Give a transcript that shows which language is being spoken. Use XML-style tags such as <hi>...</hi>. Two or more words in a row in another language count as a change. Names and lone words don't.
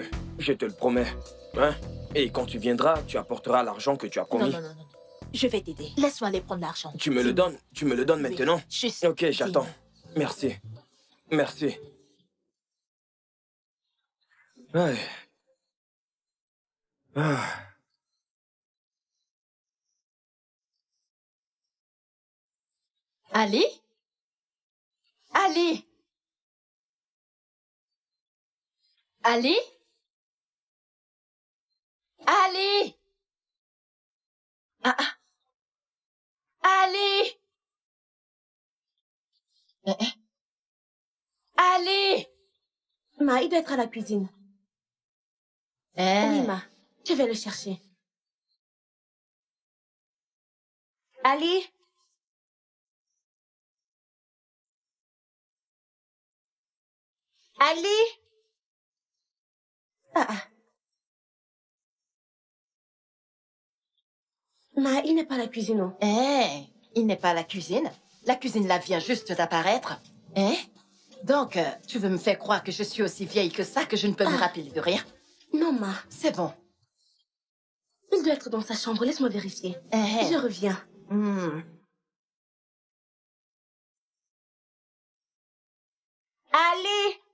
<fr>Je te le promets. Hein? Et quand tu viendras, tu apporteras l'argent que tu as promis. Non, non, non, non. Je vais t'aider. Laisse-moi aller prendre l'argent. Tu me le donnes? Tu me le donnes maintenant? Oui, juste. Ok, j'attends. Merci. Merci. Ouais. Ah. Ali? Ali? Ali? Ali? Ah, ah. Ali? Ali? Ma, il doit être à la cuisine. Oui, Ma, je vais le chercher. Ali? Ali? Ah, ah. Ma, il n'est pas à la cuisine, non? Il n'est pas à la cuisine. La cuisine là vient juste d'apparaître. Donc, tu veux me faire croire que je suis aussi vieille que ça, que je ne peux me rappeler de rien? Non, Ma. C'est bon. Il doit être dans sa chambre. Laisse-moi vérifier. Je reviens. Ali?</fr>